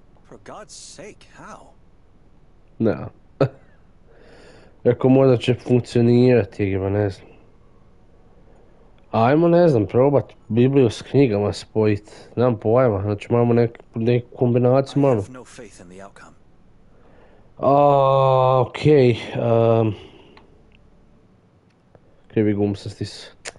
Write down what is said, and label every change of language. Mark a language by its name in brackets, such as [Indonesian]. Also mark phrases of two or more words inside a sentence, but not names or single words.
[English] For God's sake, how? [Croatian] Ne. Ako možda će funkcionirati igra, ne znam. Ajmo, ne znam, probat Bibliju s knjigama spojit. Nemam pojma, znači imamo neku kombinaciju [English] I [Croatian] malo. [English] have no faith in the outcome. [Croatian] Okej. Krivi gum sam stisao.